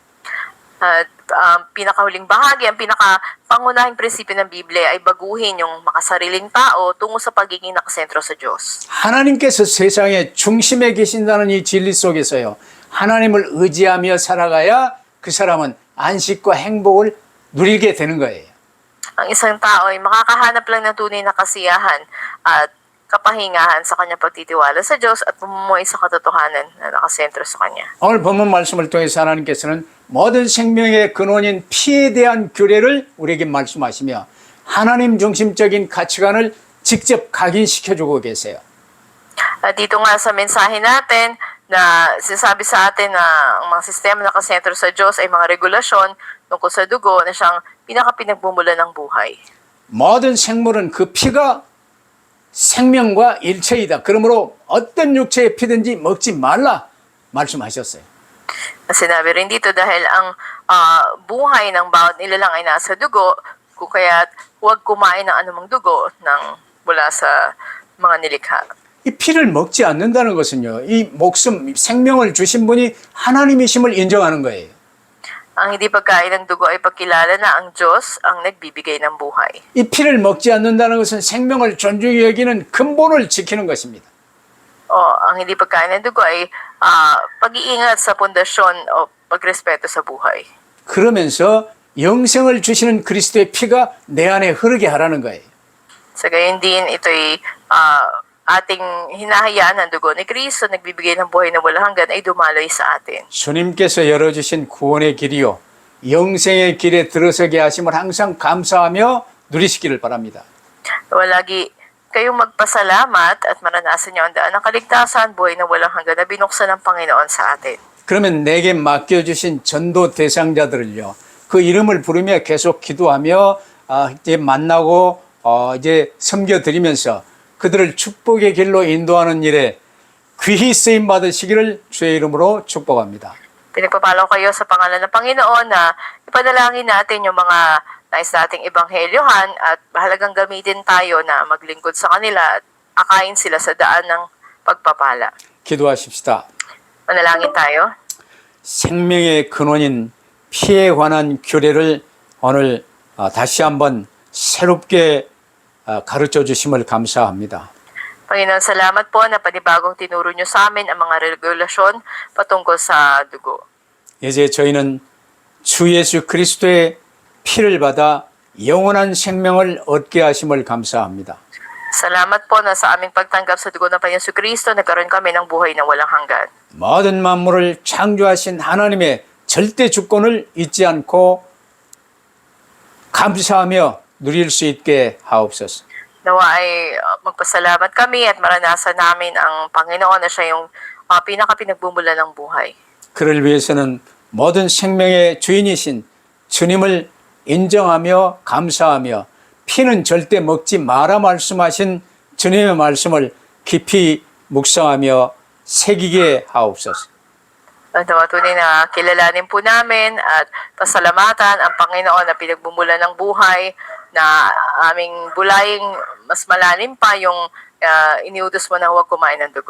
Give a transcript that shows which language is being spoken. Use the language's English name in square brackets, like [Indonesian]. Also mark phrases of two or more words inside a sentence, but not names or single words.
[Filipino] At ang pinakahuling bahagi, ang pinakapangunahing prinsipyo ng Biblia ay baguhin yung makasariling tao tungo sa pagiging nakasentro sa Diyos. [Korean] 하나님께서 세상의 중심에 계신다는 이 진리 속에서요. 하나님을 의지하며 살아가야 그 사람은 안식과 행복을 누리게 되는 거예요. [Filipino] Ang isang tao ay makakahanap lang ng tunay na kasiyahan at kapahingahan sa kanyang pagtitiwala sa Diyos at pamumuhay sa katotohanan na nakasentro sa Kanya. [Korean] 오늘 본문 말씀을 통해서 하나님께서는 모든 생명의 근원인 피에 대한 규례를 우리에게 말씀하시며 하나님 중심적인 가치관을 직접 각인시켜주고 계세요. [Filipino] At dito nga sa mensahe natin na sinasabi sa atin na ang mga sistema na nakasentro sa Diyos ay mga regulasyon tungkol sa dugo na siyang pinakapinagbumulan ng buhay. [Korean] 모든 생물은 그 피가 생명과 일체이다. 그러므로 어떤 육체의 피든지 먹지 말라 말씀하셨어요. [Filipino] Sinabi rin dito dahil ang buhay ng bawat nilalang ay nasa dugo, kung kaya huwag kumain ng anumang dugo mula sa mga nilikha. [Korean] 이 피를 먹지 않는다는 것은요, 이 목숨, 생명을 주신 분이 하나님이심을 인정하는 거예요. [Filipino] Ang hindi pagkain ng dugo ay pagkilala na ang Diyos ang nagbibigay ng buhay. [Korean] 이 피를 먹지 않는다는 것은 생명을 존중히 여기는 근본을 지키는 것입니다. [Filipino] Ang hindi pagkain ng dugo ay pag-iingat sa pundasyon o pagrespeto sa buhay. [Korean] 그러면서 영생을 주시는 그리스도의 피가 내 안에 흐르게 하라는 거예요. [Filipino] Sa gayon din, ito'y ating hinahayaan ng dugo ni Kristo, nagbibigay ng buhay na walang hanggan, ay dumaloy sa atin. [Korean] 주님께서 열어주신 구원의 길이요 영생의 길에 들어서게 하심을 항상 감사하며 누리시기를 바랍니다. [Filipino] Lagi kayong magpasalamat at maranasan niyo ang daan ng kaligtasan, buhay na walang hanggan na binuksan ng Panginoon sa atin. [Korean] 그러면 내게 맡겨주신 전도 대상자들을요 그 이름을 부르며 계속 기도하며 이제 만나고 이제 섬겨드리면서 그들을 축복의 길로 인도하는 일에 귀히 쓰임 받으시기를 주의 이름으로 축복합니다. [Filipino] Pinagpapalo kayo sa pangalan ng Panginoon na ipanalangin natin yung mga nais nating ebanghelyohan at mahalagang gamitin tayo na maglingkod sa kanila at akayin sila sa daan ng pagpapala. [Korean] 기도하십시다. [Filipino] Manalangin tayo. [Korean] 생명의 근원인 피에 관한 규례를 오늘 다시 한번 새롭게 가르쳐 주심을 감사합니다. [Filipino] Panginoon, salamat po na panibagong tinuro niyo sa amin ang mga regulasyon patungkol sa dugo. [Korean] 이제 저희는 주 예수 그리스도의 피를 받아 영원한 생명을 얻게 하심을 감사합니다. [Filipino] Salamat po na sa aming pagtanggap sa dugo ng Panginoon Kristo, nagkaroon kami ng buhay na walang hanggan. [Korean] 모든 만물을 창조하신 하나님의 절대 주권을 잊지 않고 감사하며 누릴 수 있게 하옵소서. [Filipino] Nawa ay magpasalamat kami at maranasan namin ang Panginoon na siya yung pinaka-pinagbumulan ng buhay. [Korean] 그를 위해서는 모든 생명의 주인이신 주님을 인정하며 감사하며 피는 절대 먹지 마라 말씀하신 주님의 말씀을 깊이 묵상하며 새기게 하옵소서. [Filipino] Nawa tunay na kilalanin po namin at pasalamatan ang Panginoon na pinagbumulan ng buhay, na aming bulaying mas malalim pa yung iniutos mo na huwag kumain ng dugo.